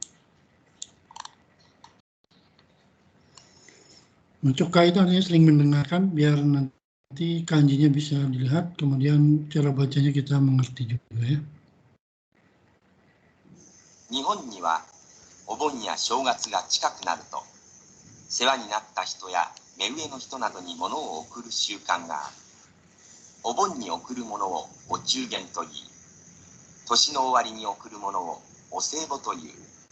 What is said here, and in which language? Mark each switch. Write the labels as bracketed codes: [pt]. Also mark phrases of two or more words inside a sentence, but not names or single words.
[id] Mencokai itu artinya sering mendengarkan biar nanti kanjinya bisa dilihat, kemudian cara bacanya kita mengerti juga ya. [ja] 日本にはお盆や正月が近くなると世話になった人や目上の人などに物を贈る習慣がある。お盆に贈るものをお中元といい、年の終わりに贈るものをお歳暮という。